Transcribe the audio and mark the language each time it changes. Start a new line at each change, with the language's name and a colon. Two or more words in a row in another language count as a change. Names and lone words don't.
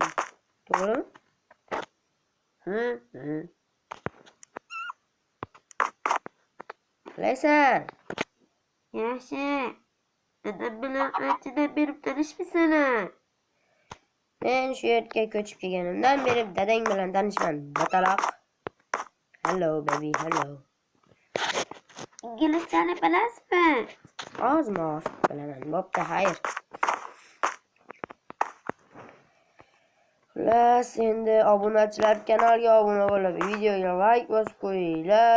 Uzbek: To'g'rimi? Qalaysan? Yaxshi. Dadam bilan anchadan beri tanishmisizlar? Men shu yerga ko'chib kelganimdan beri dadang bilan tanishman. Bataloq.
English: Hello baby, hello.
Uzbek: Inglizchani bilasizmi? Oz-moz bilaman. Bo'pti, xayr. Xullas, endi obunachilar kanalga obuna bo'lib, videoga like bosib qo'yinglar.